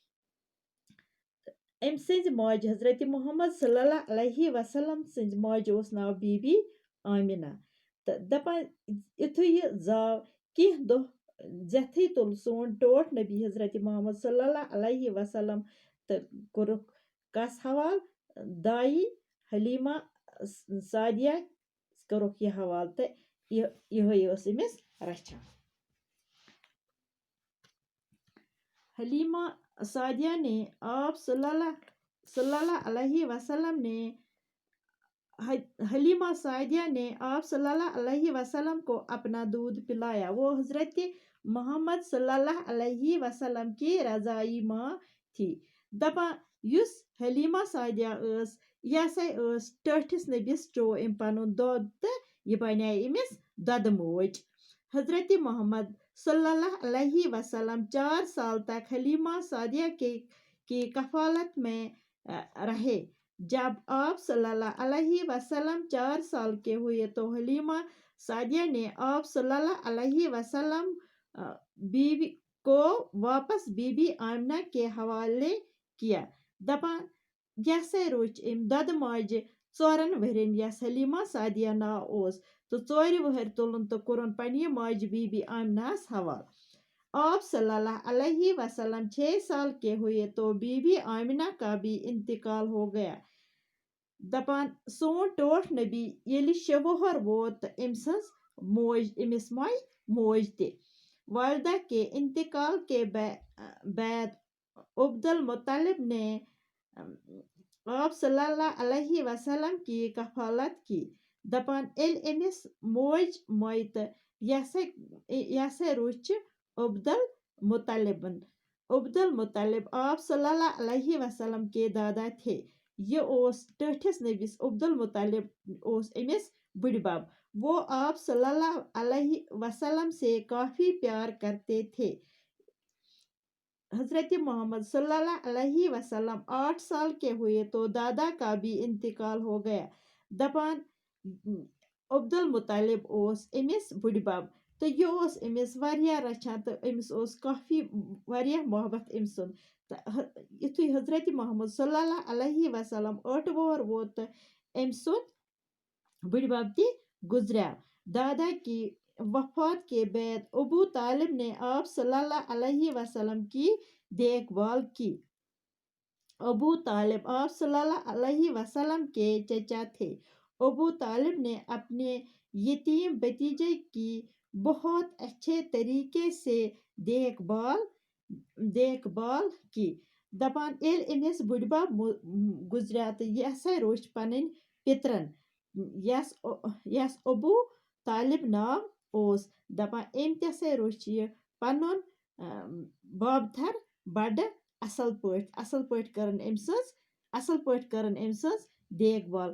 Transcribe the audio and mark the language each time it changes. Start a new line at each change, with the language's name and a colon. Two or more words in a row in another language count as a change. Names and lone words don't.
Kashmiri: أمۍ سٕنٛزِ ماجہِ حضرت محمد
Arabic: صلی اللہ علیہ وسلم
Kashmiri: سٕنٛزِ ماجہِ اوس ناو بی بی آمنہ۔ تہٕ دپان یُتھُے یہِ زاو کینٛہہ دۄہ زٮ۪تھٕے تُل سون ٹوٹھ نبی حضرت محمد
Arabic: صلی اللہ علیہ وسلم
Kashmiri: تہٕ کوٚرُکھ کس حوالہٕ دائی حلیمہ سعدیہ کوٚرُکھ یہِ حوالہٕ، تہٕ یِہوٚے ٲس أمِس رچھان۔
Urdu: حلیمہ سعدیہ نے آپ
Arabic: صلی اللہ علیہ وسلم
Urdu: حلیمہ سعدیہ نے آپ
Arabic: صلی اللہ علیہ وسلم
Urdu: کو اپنا دودھ پلایا۔ وہ حضرت محمد
Arabic: صلی اللہ علیہ وسلم
Urdu: کی رضائی ماں تھی۔
Kashmiri: دپان یُس حلیمہ سعدیہ ٲس، یہِ ہسا ٲس ٹٲٹھِس نبیَس چوو أمۍ پنُن دۄد تہٕ یہِ بنے أمِس دۄدٕ موج۔
Urdu: حضرت محمد
Arabic: صلی اللہ علیہ وسلم
Urdu: 4 سال تک حلیمہ سعدیہ کی کفالت میں رہے۔ جب آپ
Arabic: صلی اللہ علیہ وسلم
Urdu: 4 سال کے ہوئے تو حلیمہ سعدیہ نے آپ
Arabic: صلی اللہ علیہ وسلم
Urdu: کو واپس بی بی آمنہ کے حوالے کیا۔
Kashmiri: دپان یہ ہسا روچ أمۍ دۄدٕ ماجہِ 4 ؤرین یس حلیمہ سعدیہ ناو اوس، تہٕ 4 وٕہٕرۍ تُلُن تہٕ کوٚرُن پننہِ ماجہِ بی بی آمنہ ہس حوالہٕ۔
Urdu: آپ
Arabic: صلی اللہ علیہ وسلم
Urdu: 6 سال کے ہوئے تو بی بی آمنہ کا بھی انتقال ہو گیا۔
Kashmiri: دپان سون ٹوٹھ نبی ییٚلہِ 6 وُہر ووت تہٕ أمِس موٚیہِ موج تہِ۔
Urdu: والدہ کے انتقال کے بعد عبد المطلب نے آپ
Arabic: صلی اللہ علیہ وسلم
Urdu: کی کفالت کی۔
Kashmiri: دپان ییٚلہِ أمِس موج موٚیہِ تہٕ یہِ ہسا روچھ عبد المطلبن۔
Urdu: عبد المطلب آپ
Arabic: صلی اللہ علیہ وسلم
Urdu: کے دادا تھے۔
Kashmiri: یہ اوس ٹٲٹھِس نبیس عبد المطلب اوس أمِس بٕڈِبب۔
Urdu: وہ آپ
Arabic: صلی اللہ علیہ وسلم
Urdu: سے کافی پیار کرتے تھے۔ حضرت محمد
Arabic: صلی اللہ علیہ وسلم
Urdu: 8 سال کے ہوئے تو دادا کا بھی انتقال ہو گیا۔
Kashmiri: دپان عبد المطلب اوس أمِس بٕڈِبب، تہٕ یہِ اوس أمِس واریاہ رچھان تہٕ أمِس اوس کافی واریاہ محبت أمۍ سُنٛد۔ تہٕ یُتھُے حضرت محمد
Arabic: صلی اللہ علیہ وسلم
Kashmiri: 8 وُہر ووت تہٕ أمۍ سُنٛد بٕڈِبب تہِ گزریو۔
Urdu: دادا کی وفات کے بعد ابو طالب نے آپ
Arabic: صلی اللہ علیہ وسلم
Urdu: کی دیکھ بھال کی۔ ابو طالب آپ
Arabic: صلی اللہ علیہ وسلم
Urdu: کے چچا تھے۔ ابو طالب نے اپنے یتیم بھتیجے کی بہت اچھے طریقے سے دیکھ بھال کی۔
Kashmiri: دپان ییٚلہِ أمِس بٕڈِبب گزریو تہٕ یہِ ہسا روچھ پنٕنۍ پِترن، یس ابو طالب ناو اوس۔ دپان أمۍ تہِ ہسا روچھ یہِ پنُن بابتھر بڑٕ اصل پٲٹھۍ کٔرٕن أمۍ سٕنٛز
Urdu: دیکھ بھال۔